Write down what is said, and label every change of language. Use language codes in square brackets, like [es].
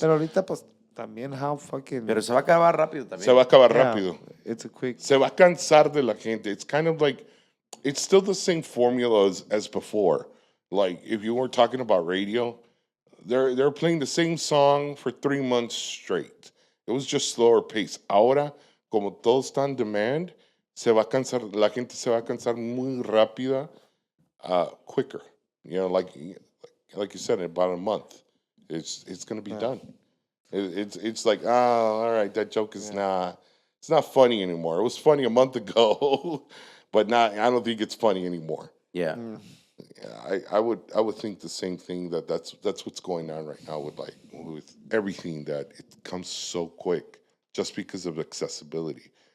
[es] Pero ahorita, pues, también how fucking... Pero se va a acabar rápido también. se va a acabar [en] yeah, [es] rápido. [en] it's a quick... [es] Se va a cansar de la gente. [en] It's kind of like, it's still the same formula as before. Like, if you were talking about radio, they're playing the same song for 3 months straight. It was just slower pace. [es] Ahora, como todo está en demand, se va a cansar, la gente se va a cansar muy rápida, quicker. [en] Like you said, in about a month, it's going to be done. It's like, all right, that joke is it's not funny anymore. It was funny a month ago, but I don't think it's funny anymore. Yeah. Yeah, I would think the same thing, that's what's going on right now with everything, that it comes so quick just because of accessibility.